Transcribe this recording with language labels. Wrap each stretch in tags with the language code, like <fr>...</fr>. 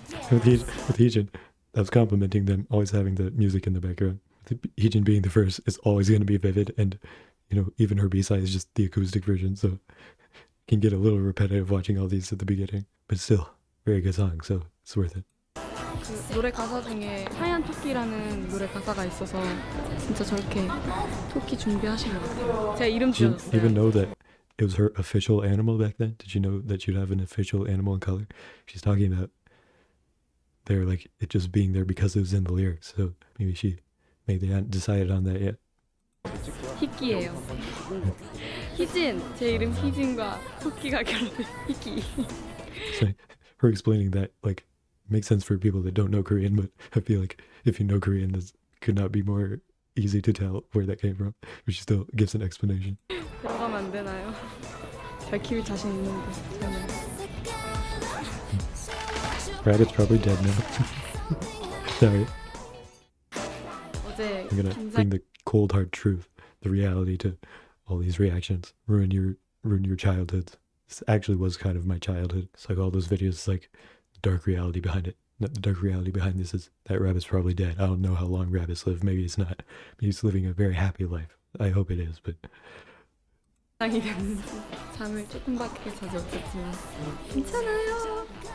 <en>With HeeJin, I was complimenting them always having the music in the background. HeeJin being the first is always going to be vivid, and you know, even her B-side is just the acoustic version, so it can get a little repetitive watching all these at the beginning. But still, very good song, so it's worth it.</en> <ko>그 노래 가사 중에 하얀 토끼라는 노래 가사가 있어서 진짜 저렇게 토끼 준비하신 것 같아요. 제가 이름</ko> <en>Did you</en> <ko>지어줬어요.</ko> <en>even know that it was her official animal back then? Did you know that she'd have an official animal in color? She's talking about they're like it just being there because it was in the lyrics. So maybe they hadn't decided on that yet.</en> <ko>희끼예요. 희진, 제 이름 희진과 토끼가 결합된 희끼.</ko> <en>So her explaining that like makes sense for people that don't know Korean, but I feel like if you know Korean, this could not be more easy to tell where that came from. But she still gives an explanation.</en> <ko>들어가면 안 되나요? 잘 키울 자신 있는데 저는.</ko> <en>Rabbit's probably dead now. Sorry,</en> <ko>어제</ko> <en>I'm gonna bring the cold hard truth, the reality to all these reactions. Ruin your childhoods. This actually was kind of my childhood. It's like all those videos, it's like the dark reality behind it. The dark reality behind this is that Rabbit's probably dead. I don't know how long rabbits live. Maybe it's not. Maybe he's living a very happy life. I hope it is, but</en> <ko>상이 됐는지 잠을 조금밖에 자지 못했지만 괜찮아요.</ko>